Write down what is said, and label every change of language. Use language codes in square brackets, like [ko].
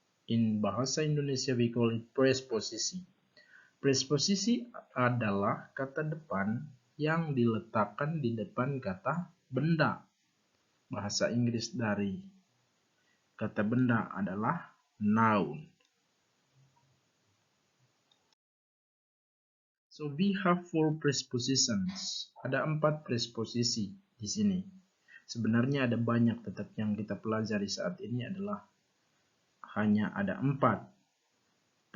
[en] In bahasa Indonesia we call it presposisi. [id] Presposisi adalah kata depan yang diletakkan di depan kata benda. Bahasa Inggris dari kata benda adalah noun. [en] So we have 4 prepositions. [id] Ada 4 presposisi di sini. Sebenarnya ada banyak, tetapi yang kita pelajari saat ini adalah hanya ada 4.